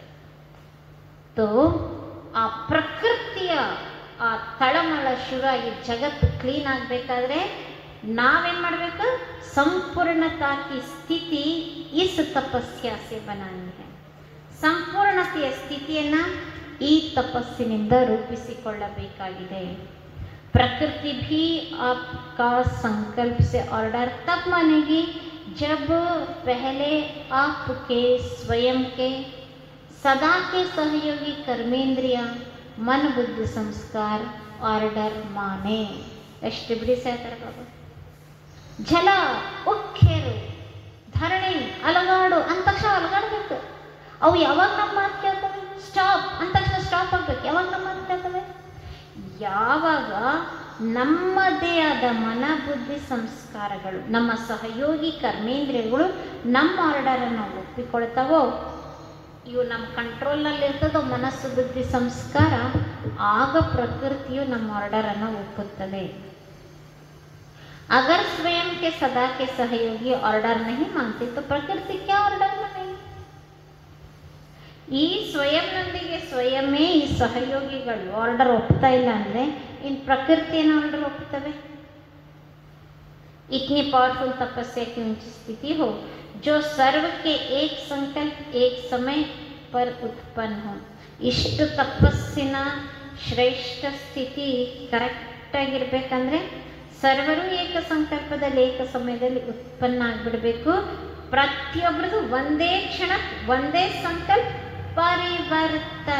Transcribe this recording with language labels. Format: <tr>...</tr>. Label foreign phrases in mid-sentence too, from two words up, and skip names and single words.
<kn>ತೋ ಆ ಪ್ರಕೃತಿಯ ಆ ತಳಮಳ ಶುರುವಾಗಿ ಜಗತ್ತು ಕ್ಲೀನ್ ಆಗಬೇಕಾದ್ರೆ ನಾವೇನು ಮಾಡಬೇಕು?</kn> <hi>सम्पूर्णता की स्थिति इस तपस्या से बनानी है.</hi> <kn>ಸಂಪೂರ್ಣತೆಯ ಸ್ಥಿತಿಯನ್ನು ಈ ತಪಸ್ಸಿನಿಂದ ರೂಪಿಸಿಕೊಳ್ಳಬೇಕಾಗಿದೆ.</kn> <hi>प्रकृति भी आपका संकल्प से ऑर्डर तब मानेगी जब पहले आपके स्वयं के सदा के सहयोगी कर्मेंद्रिया मन बुद्धि संस्कार ऑर्डर माने.</hi> <kn>ಎಷ್ಟು ಬಿಡಿಸಿ ಹೇಳ್ತಾರೆ ಬಾಬಾ. ಜಲ ಉಕ್ಕೇರು ಧರಣಿ ಅಲಗಾಡು ಅಂದ ತಕ್ಷಣ ಅಲಗಾಡ್ಬೇಕು. ಅವು ಯಾವಾಗ ನಮ್ಮ ಮಾತು ಕೇಳ್ತವೆ? ಸ್ಟಾಪ್ ಅಂದ ತಕ್ಷಣ ಸ್ಟಾಪ್ ಆಗ್ಬೇಕು. ಯಾವಾಗ ನಮ್ಮ ಮಾತು ಕೇಳ್ತವೆ? ಯಾವಾಗ ನಮ್ಮದೇ ಆದ ಮನ ಬುದ್ಧಿ ಸಂಸ್ಕಾರಗಳು, ನಮ್ಮ ಸಹಯೋಗಿ ಕರ್ಮೇಂದ್ರಿಯಗಳು ನಮ್ಮ ಆರ್ಡರನ್ನು ಒಪ್ಪಿಕೊಳ್ತಾವೋ, ಇವು ನಮ್ಮ ಕಂಟ್ರೋಲ್ನಲ್ಲಿರ್ತದೋ ಮನಸ್ಸು ಬುದ್ಧಿ ಸಂಸ್ಕಾರ, ಆಗ ಪ್ರಕೃತಿಯು ನಮ್ಮ ಆರ್ಡರನ್ನು ಒಪ್ಪುತ್ತದೆ.</kn> <hi>अगर स्वयं के सदा के सहयोगी ऑर्डर नहीं मानते तो प्रकृति क्या ऑर्डर मानेगी?</hi> <kn>ಈ ಸ್ವಯಂನೊಂದಿಗೆ ಸ್ವಯಮೇ ಈ ಸಹಯೋಗಿಗಳು ಆರ್ಡರ್ ಒಪ್ತಾ ಇಲ್ಲ ಅಂದರೆ ಇನ್ನು ಪ್ರಕೃತಿಯನ್ನು ಆರ್ಡರ್ ಒಪ್ತವೆ?</kn> <hi>इतनी पावरफुल तपस्या की ऊंची स्थिति हो जो सर्व के एक संकल्प एक समय पर उत्पन्न हो.</hi> <kn>ಇಷ್ಟು ತಪಸ್ಸಿನ ಶ್ರೇಷ್ಠ ಸ್ಥಿತಿ ಕರೆಕ್ಟಾಗಿರ್ಬೇಕಂದ್ರೆ ಸರ್ವರು ಏಕ ಸಂಕಲ್ಪದಲ್ಲಿ ಏಕ ಸಮಯದಲ್ಲಿ ಉತ್ಪನ್ನ ಆಗಿಬಿಡಬೇಕು. ಪ್ರತಿಯೊಬ್ಬರದು ಒಂದೇ ಕ್ಷಣ ಒಂದೇ ಸಂಕಲ್ಪ ಪರಿವರ್ತನ.</kn>